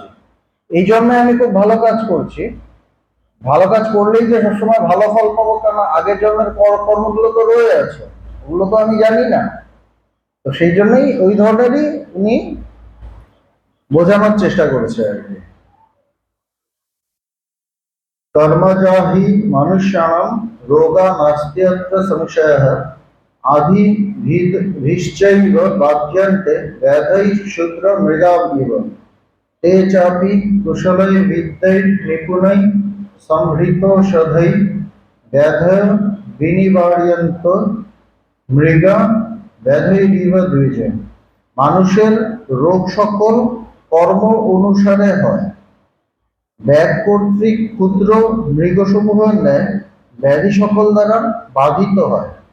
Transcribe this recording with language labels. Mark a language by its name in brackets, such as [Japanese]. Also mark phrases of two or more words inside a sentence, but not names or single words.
[Bangla] এই জন্মে আমি খুব ভালো কাজ করছি, ভালো কাজ করলেই যে সবসময় ভালো ফল পাবো কেন? আগের জন্মের কর্মগুলো তো রয়ে আছে, ওগুলো তো আমি জানি না। তো সেই জন্যই ওই ধরনেরই উনি বোঝানোর চেষ্টা করেছে আর কি। [Sanskrit] कर्मजा हि मनुष्याणां रोगा नास्त्यत्र संशयः आदिभिश्चैव बाध्यन्ते व्याधैः क्षुद्रमृगाविव ते चापि कुशलैर्विद्यैः निपुणैः संहृतौषधैः व्याधय विनिवार्यन्त মৃগা ব্যাধৈরিব দ্বিজে। [Bangla] মানুষের রোগ সকল কর্ম অনুসারে হয়, ব্যাগ কর্তৃক ক্ষুদ্র মৃগসমূহের ন্যায় ব্যাধি সকল দ্বারা বাধিত হয়।